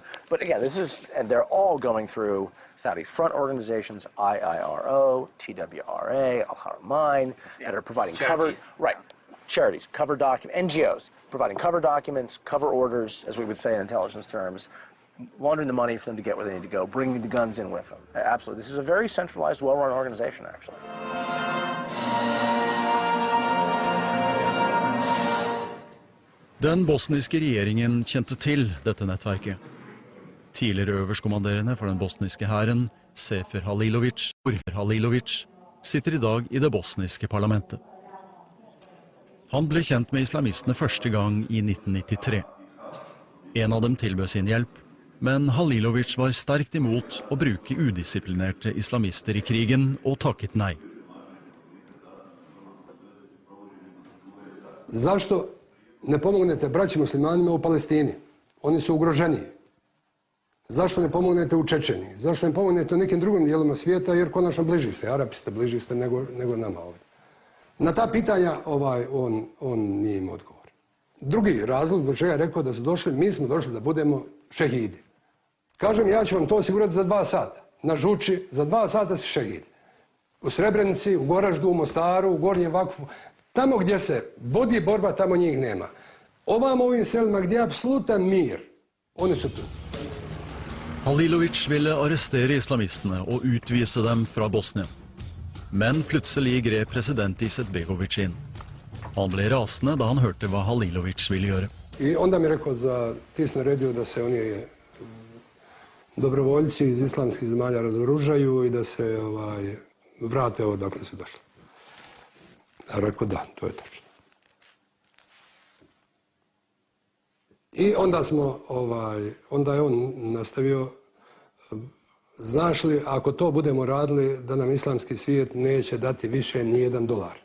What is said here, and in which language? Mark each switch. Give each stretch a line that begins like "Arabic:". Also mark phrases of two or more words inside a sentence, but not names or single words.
English: But again, and they're all going through Saudi front organizations, IIRO, TWRA, Al-Haramain, that are providing cover, charities, cover documents, NGOs, providing cover documents, cover orders, as we would say in intelligence terms, laundering the money for them to get where they need to go, bringing the guns in with them. Absolutely. This is a very centralized, well-run organization, actually.
Norwegian: Den bosniske regjeringen kjente til dette nettverket. Tidligere øverstkommanderende for den bosniske hæren, Sefer Halilovic, sitter i dag i det bosniske parlamentet. Han ble kjent med islamistene første gang i 1993. En av dem tilbød sin hjelp, men Halilovic var sterkt imot å bruke udisiplinerte islamister i krigen og takket nei.
Bosnian: zašto ne pomognete braći muslimanima u Palestini? Oni su ugroženiji. Zašto ne pomognete u Čečeniji? Zašto ne pomognete u nekim drugim dijelima svijeta, jer konačno bliži ste, Arapi ste, bliži ste nego nama ovdje. Na ta pitanja on nije imao odgovor. Drugi razlog zbog čega je rekao da su došli, mi smo došli da budemo šehidi. Kažem, ja ću vam to osigurati za 2 sata. Na Žuči, za 2 sata si šehid. U Srebrenici, u Goraždu, u Mostaru, u Gornjem Vakfu. Tamo gdje se vodi borba, tamo njih nema. Ovim selima gdje je absolutan mir, oni su tu.
Norwegian: Halilović ville arrestere islamistene og utvise dem fra Bosnia. Men plutselig grep president Izetbegović inn. Han ble rasende da han hørte hva Halilović ville gjøre.
Bosnian: I onda mi je rekao za tis naredio da se oni dobrovoljci iz islamskih zemalja razoružaju i da se vrate odakle su došli. Ja rekao da, to je tačno. I onda je on nastavio, znaš li, ako to budemo radili, da nam islamski svijet neće dati više ni $1.